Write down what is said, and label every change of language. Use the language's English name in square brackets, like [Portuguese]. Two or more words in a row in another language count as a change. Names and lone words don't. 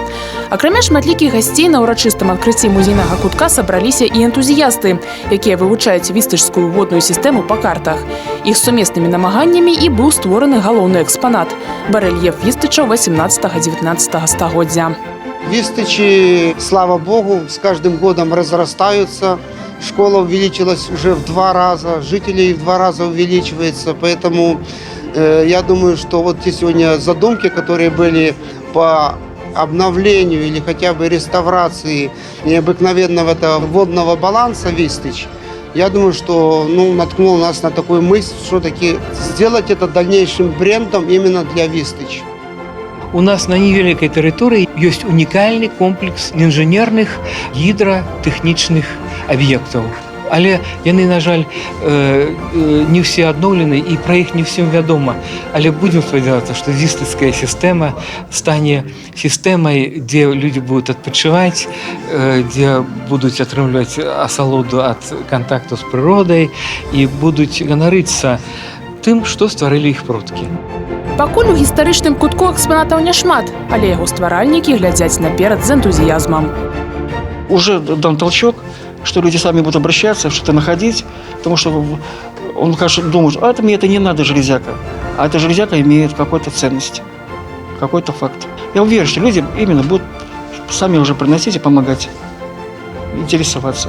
[Belarusian] Акрамя шматлікіх гасцей на ўрачыстым адкрыцці музейнага кутка сабраліся і энтузіясты, якія вывучаюць вістычскую водную сістэму па картах. Іх сумеснымі намаганнямі і быў створаны галоўны экспанат – барэльеф Вістыча 18-19 стагоддзя. [Russian] Вистычи, слава Богу, с каждым годом разрастаются. Школа увеличилась уже в 2 раза, жителей в 2 раза увеличивается. Поэтому я думаю, что вот те сегодня задумки, которые были по обновлению или хотя бы реставрации необыкновенного этого водного баланса Вистыч, я думаю, что наткнул нас на такую мысль, все-таки сделать это дальнейшим брендом именно для Вистыч. У нас на невеликой территории есть уникальный комплекс инженерных гидротехнічных объектов. [Belarusian] Але яны, на жаль, не все адноўлены, і пра іх не всім вядома. Але будем спадзявацца, што вістыцкая сістэма стане сістэмай, дзе людзі будуць адпачываць, дзе будуць атрымліваць асалоду ад кантакту з прыродай і будуць ганарыцца тым, што стварылі іх продкі. Пакуль у гістарычным кутку экспанатаў няшмат, але яго стваральнікі глядзяць наперад з энтузіязмам. [Russian] Уже дан толчок, что люди сами будут обращаться, что-то находить, потому что он, конечно, думает, мне это не надо, железяка. А эта железяка имеет какую-то ценность, какой-то факт. Я уверен, что люди именно будут сами уже приносить и помогать, интересоваться.